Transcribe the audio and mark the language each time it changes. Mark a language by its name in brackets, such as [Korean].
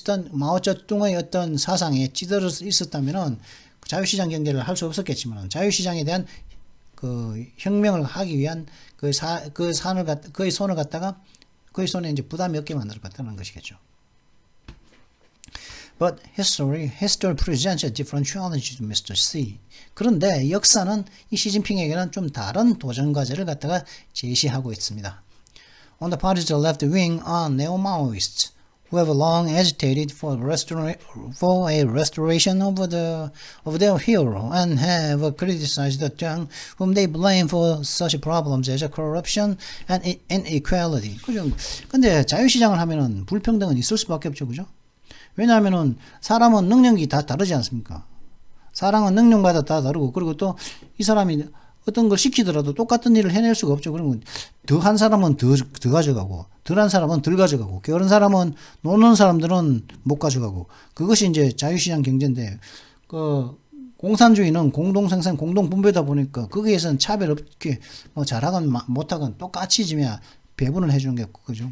[Korean] 마오쩌둥의 어떤 사상에 찌들어 있었다면은 자유시장 경제를 할 수 없었겠지만, 자유시장에 대한 그 혁명을 하기 위한 그의 손을 갖다가 그의 손에 이제 부담이 없게 만들었다는 것이겠죠. [English] But history presents a different challenge to Mr. C. [Korean] 그런데 역사는 이 시진핑에게는 좀 다른 도전 과제를 갖다가 제시하고 있습니다. [English] On the party's left wing are neo-Maoists who have long agitated for a restoration of their hero and have criticized the Tang whom they blame for such problems as corruption and inequality. [Korean] 그죠? 근데 자유시장을 하면은 불평등은 있을 수밖에 없죠. 그죠? 왜냐하면은 사람은 능력이 다 다르지 않습니까? 사람은 능력마다 다 다르고, 그리고 또 이 사람이 어떤 걸 시키더라도 똑같은 일을 해낼 수가 없죠. 그러면 더 한 사람은 더 가져가고, 덜 한 사람은 덜 가져가고, 게으른 사람은 노는 사람들은 못 가져가고, 그것이 이제 자유시장 경제인데, 그 공산주의는 공동생산, 공동분배다 보니까 거기에서는 차별 없게 뭐 잘하건 못하건 똑같이 지면 배분을 해주는 게 그죠.